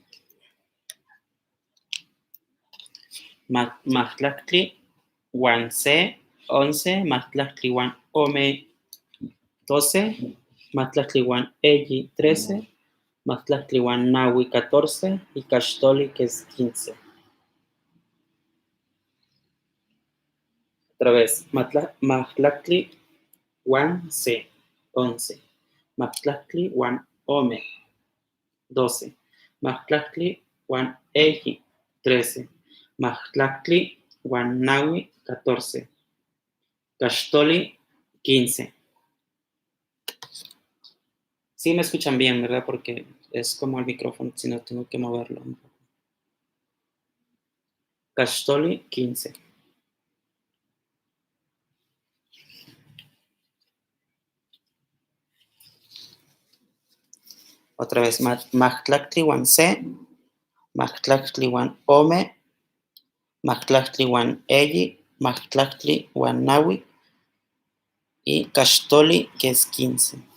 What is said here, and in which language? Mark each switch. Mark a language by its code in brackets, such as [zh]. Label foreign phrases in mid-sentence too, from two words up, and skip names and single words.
[nah] Matlactliwan C, 11. Matlactliwan Ome, 12. Matlactliwan Eyi, 13. Matlactliwan Nahui, 14. [es] Y Cachtoli, que es 15. Otra vez. [nah] Matlactliwan C, 11. Matlactliwan Ome, 12. Matlactliwan Eyi, 13. Matlactliwan Nahui, 14. Cachtoli, 15. [es] Sí me escuchan bien, ¿verdad? Porque es como el micrófono, si no tengo que moverlo. [nah] Cachtoli, 15. [es] Otra vez, [nah] Matlactliwan C, Matlactliwan Ome, Matlactliwan Eyi, Matlactliwan Nahui y Cachtoli, [es] que es 15.